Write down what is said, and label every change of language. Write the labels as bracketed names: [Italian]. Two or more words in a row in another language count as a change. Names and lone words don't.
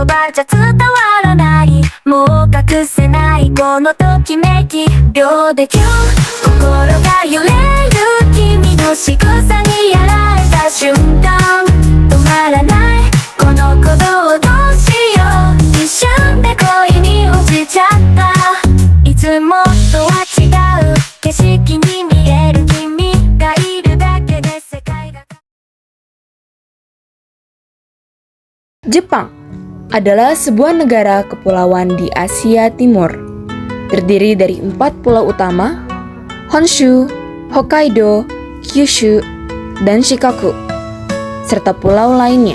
[Japanese] 葉じゃ伝わらないもう隠せないこのときめき秒でキュン心が揺れる君の仕草にやられた瞬間止まらないこの鼓動どうしよう一瞬で恋に落ちちゃったいつもとは違う景色に見える君がいるだけで世界が [Indonesian] Jepang adalah sebuah negara kepulauan di Asia Timur. Terdiri dari 4 pulau utama, Honshu, Hokkaido, Kyushu, dan Shikoku, serta pulau lainnya.